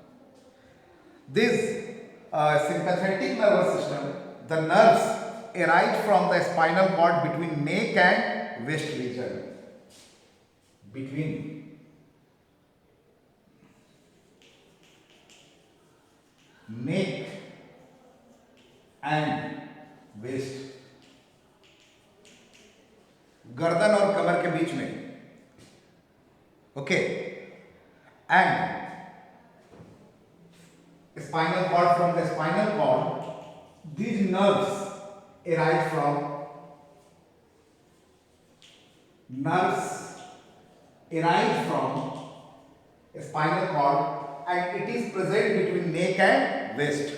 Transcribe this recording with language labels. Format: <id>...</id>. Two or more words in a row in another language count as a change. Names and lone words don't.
<en>This sympathetic nervous system, the nerves arise from the spinal cord between neck and waist region. Between neck and वेस्ट,</en> <hi>गर्दन और कमर के बीच में.</hi> <en>okay, and spinal cord, from the spinal cord these nerves arise from spinal cord, and it is present between neck and waist.</en>